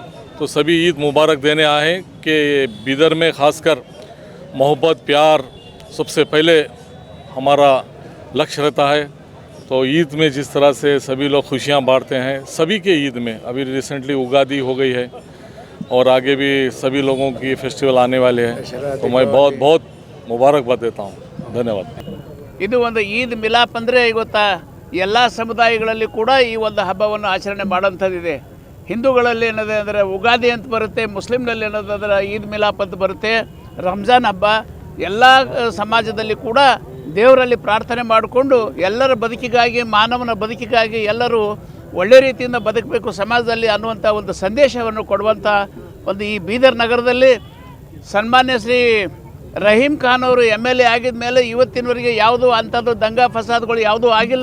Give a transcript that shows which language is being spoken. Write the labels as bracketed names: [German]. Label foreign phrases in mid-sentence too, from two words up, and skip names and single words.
[Hindi] तो सभी ईद मुबारक देने आए हैं कि बीदर में ख़ासकर मोहब्बत, प्यार सबसे पहले हमारा लक्ष्य रहता है। तो ईद में जिस तरह से सभी लोग खुशियाँ बांटते हैं, सभी के ईद में अभी रिसेंटली उगादी हो गई है और आगे भी सभी लोगों की फेस्टिवल आने वाले हैं। तो मैं बहुत बहुत मुबारकबाद देता हूँ। धन्यवाद। [Kannada] ಇದು ಒಂದು ಈದ್ ಮಿಲಾಪ್ ಅಂದರೆ ಗೊತ್ತಾ, ಎಲ್ಲ ಸಮುದಾಯಗಳಲ್ಲಿ ಕೂಡ ಈ ಒಂದು ಹಬ್ಬವನ್ನು ಆಚರಣೆ ಮಾಡೋಂಥದ್ದಿದೆ. ಹಿಂದೂಗಳಲ್ಲಿ ಏನದೆ ಅಂದರೆ ಉಗಾದಿ ಅಂತ ಬರುತ್ತೆ, ಮುಸ್ಲಿಮ್ನಲ್ಲಿ ಏನದಂದ್ರೆ ಈದ್ ಮಿಲಾಪ್ ಅಂತ ಬರುತ್ತೆ. ರಂಜಾನ್ ಹಬ್ಬ ಎಲ್ಲ ಸಮಾಜದಲ್ಲಿ ಕೂಡ ದೇವರಲ್ಲಿ ಪ್ರಾರ್ಥನೆ ಮಾಡಿಕೊಂಡು ಎಲ್ಲರ ಬದುಕಿಗಾಗಿ, ಮಾನವನ ಬದುಕಿಗಾಗಿ ಎಲ್ಲರೂ ಒಳ್ಳೆ ರೀತಿಯಿಂದ ಬದುಕಬೇಕು ಸಮಾಜದಲ್ಲಿ ಅನ್ನುವಂಥ ಒಂದು ಸಂದೇಶವನ್ನು ಕೊಡುವಂಥ ಒಂದು ಈ ಬೀದರ್ ನಗರದಲ್ಲಿ ಸನ್ಮಾನ್ಯ ಶ್ರೀ ರಹೀಮ್ ಖಾನ್ ಅವರು MLA ಆಗಿದ ಮೇಲೆ ಇವತ್ತಿನವರೆಗೆ ಯಾವುದೂ ಅಂಥದ್ದು ದಂಗಾ ಫಸಾದ್ಗಳು ಯಾವುದೂ ಆಗಿಲ್ಲ.